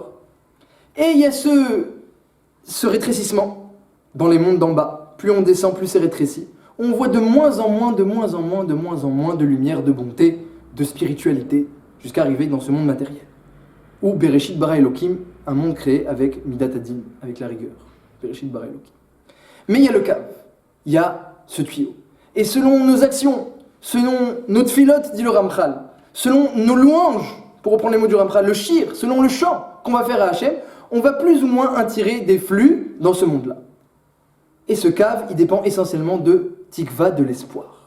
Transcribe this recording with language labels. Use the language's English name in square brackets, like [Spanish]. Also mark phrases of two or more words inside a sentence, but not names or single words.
[French] Et il y a ce rétrécissement dans les mondes d'en bas. Plus on descend, plus c'est rétréci. On voit de moins en moins de lumière, de bonté, de spiritualité, jusqu'à arriver dans ce monde matériel. [Hebrew] או בראשית ברא אלוקים, [French] un monde créé avec [Hebrew] מידת הדין, [French] avec la rigueur. [Hebrew] בראשית ברא אלוקים. [French] Mais il y a le cave, il y a ce tuyau. Et selon nos actions, selon notre filote, dit le Ramchal, selon nos louanges, pour reprendre les mots du Ramchal, le shir, selon le chant qu'on va faire à Hachem, on va plus ou moins attirer des flux dans ce monde-là. Et ce cave, il dépend essentiellement de tikva, de l'espoir.